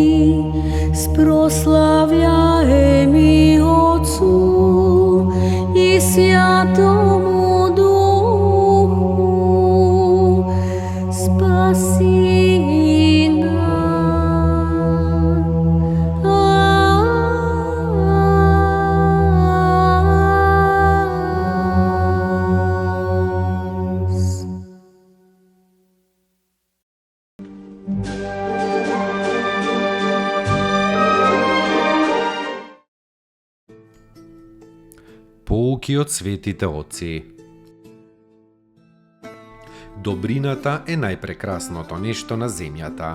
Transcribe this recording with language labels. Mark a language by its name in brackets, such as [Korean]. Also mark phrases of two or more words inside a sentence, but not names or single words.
[Church Slavic] спрославляем и Отцу и Святому Духу, спаси нас. [Macedonian] Поуки од светите отци. Добрината е најпрекрасното нешто на земјата.